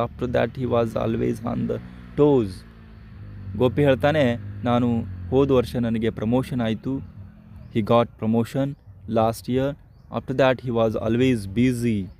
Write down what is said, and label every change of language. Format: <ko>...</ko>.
<en>After that he was always on the toes.</en> <kn>Gopi ಹೇಳ್ತಾನೆ, ನಾನು ಹೋದ ವರ್ಷ ನನಗೆ ಪ್ರಮೋಷನ್ ಆಯಿತು.</kn> <en>he got promotion last year. After that he was always busy.</en>